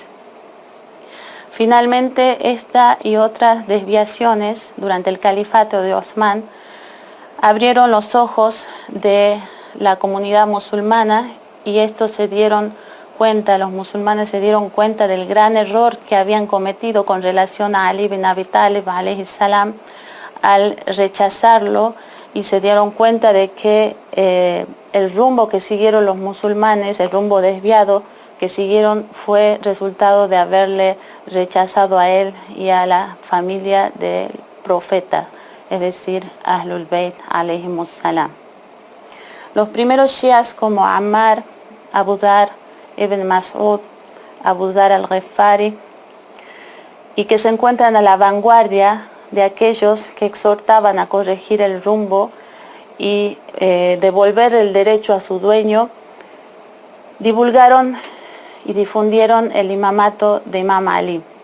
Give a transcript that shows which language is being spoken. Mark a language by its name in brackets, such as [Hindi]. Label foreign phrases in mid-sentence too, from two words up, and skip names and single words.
[Spanish] Finalmente, esta y otras desviaciones durante el califato de Osman abrieron los ojos de la comunidad musulmana, y los musulmanes se dieron cuenta del gran error que habían cometido con relación a Ali ibn Abi Talib [Arabic] عليه السلام [Spanish] al rechazarlo, y se dieron cuenta de que el rumbo que siguieron los musulmanes, el rumbo desviado que siguieron, fue resultado de haberle rechazado a él y a la familia del profeta, es decir, [Arabic] أهل البيت عليهم السلام. [Spanish] Los primeros shias como Ammar, Abu Dhar, Ibn Mas'ud, Abu Dhar al-Ghifari, y que se encuentran a la vanguardia de aquellos que exhortaban a corregir el rumbo y devolver el derecho a su dueño, divulgaron y difundieron el imamato de Imam Ali.